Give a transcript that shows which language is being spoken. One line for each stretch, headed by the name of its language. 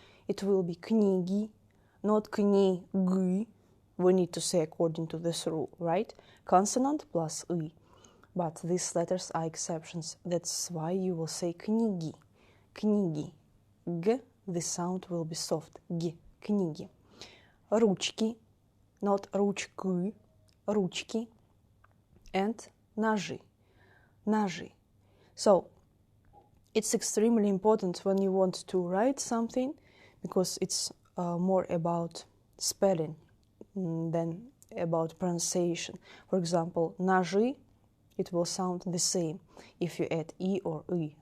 English: It will be книги, not книги. We need to say according to this rule, right? Consonant plus I. But these letters are exceptions. That's why you will say книги, книги. G, the sound will be soft. G, книги.
Russian: Ручки,
English: not
Russian: ручки, ручки.
English: And
Russian: ножи, ножи.
English: So, it's extremely important when you want to write something because it's more about spelling than about pronunciation. For example, ножи, it will sound the same if you add I or I.